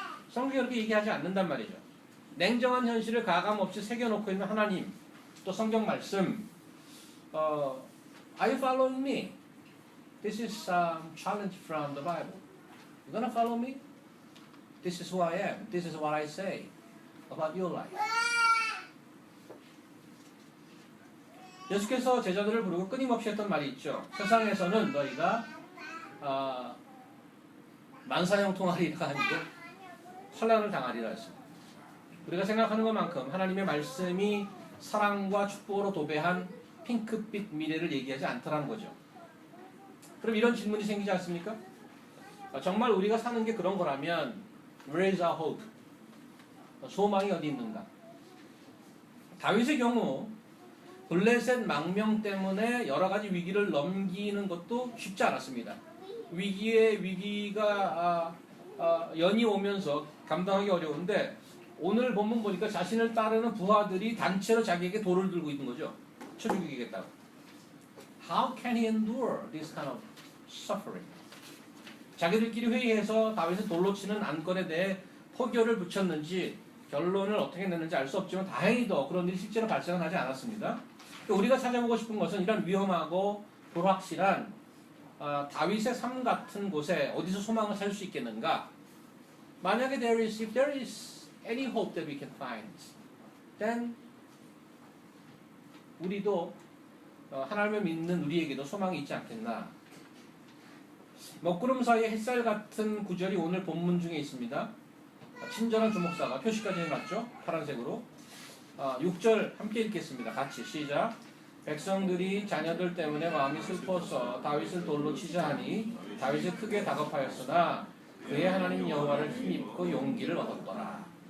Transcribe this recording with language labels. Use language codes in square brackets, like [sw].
[ko] 성경이 그렇게 얘기하지 않는단 말이죠. 냉정한 현실을 가감없이 새겨놓고 있는 하나님, 또 성경 말씀. [en] Are you following me? This is a challenge from the Bible. You gonna follow me? This is who I am. This is what I say about your life. [ko] 예수께서 제자들을 부르고 끊임없이 했던 말이 있죠. 세상에서는 너희가 만사형통하리라 하는데 환난을 당하리라 했습니다. 우리가 생각하는 것만큼 하나님의 말씀이 사랑과 축복으로 도배한 핑크빛 미래를 얘기하지 않더라는 거죠. 그럼 이런 질문이 생기지 않습니까? 정말 우리가 사는 게 그런 거라면 [en] Where is our hope? [ko] 소망이 어디 있는가? 다윗의 경우 블레셋 망명 때문에 여러 가지 위기를 넘기는 것도 쉽지 않았습니다. 위기가 연이 오면서 감당하기 어려운데 오늘 본문 보니까 자신을 따르는 부하들이 단체로 자기에게 돌을 들고 있는 거죠. 쳐 죽이겠다고. [en] How can he endure this kind of suffering? [ko] 자기들끼리 회의해서 다윗을 돌로 치는 안건에 대해 포교를 붙였는지 결론을 어떻게 냈는지 알 수 없지만 다행히도 그런 일이 실제로 발생은 하지 않았습니다. 우리가 찾아보고 싶은 것은 이런 위험하고 불확실한 다윗의 삶 같은 곳에 어디서 소망을 찾을 수 있겠는가? 만약에 [en] if there is any hope that we can find, then [ko] 우리도 하나님을 믿는 우리에게도 소망이 있지 않겠나? 먹구름 사이에 햇살 같은 구절이 오늘 본문 중에 있습니다. 친절한 주목사가 표시까지 해놨죠. 파란색으로. 6절 함께 읽겠습니다. 같이 시작. 백성들이 자녀들 때문에 마음이 슬퍼서 다윗을 돌로 치자 하니 다윗이 크게 다급하였으나 그의 하나님 여호와를 힘입고 용기를 얻었더라.